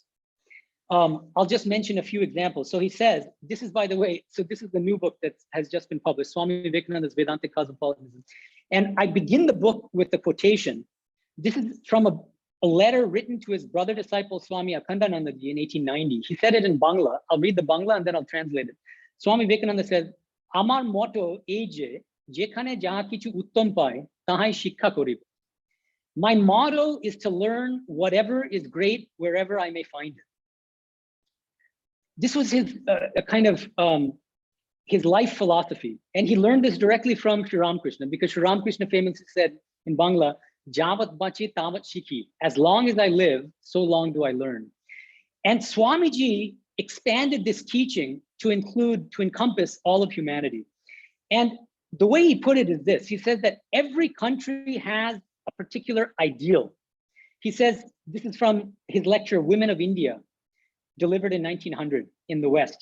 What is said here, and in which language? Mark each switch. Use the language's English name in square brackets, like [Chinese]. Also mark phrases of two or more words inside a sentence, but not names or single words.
[English] I'll just mention a few examples. So he says, this is, by the way, so this is the new book that has just been published, Swami Vivekananda's Vedantic Cosmopolitanism. And I begin the book with the quotation. This is from a letter written to his brother disciple, Swami Akhandanandaji, in 1890. He said it in Bangla. I'll read the Bangla and then I'll translate it. Swami Vivekananda says, [Bangla] আমার মোটো এই যে, যেখানে যাহা কিছু উত্তম পাই, তাহাই শিক্ষা করিব. [English] My motto is to learn whatever is great wherever I may find it. This was his his life philosophy. And he learned this directly from Sri Ramakrishna, because Sri Ramakrishna famously said in Bangla, [Bangla] যাবৎ বাঁচি তাবৎ শিখি. [English] As long as I live, so long do I learn. And Swamiji expanded this teaching to encompass all of humanity. And the way he put it is this. He says that every country has a particular ideal. He says, this is from his lecture, Women of India, delivered in 1900 in the West.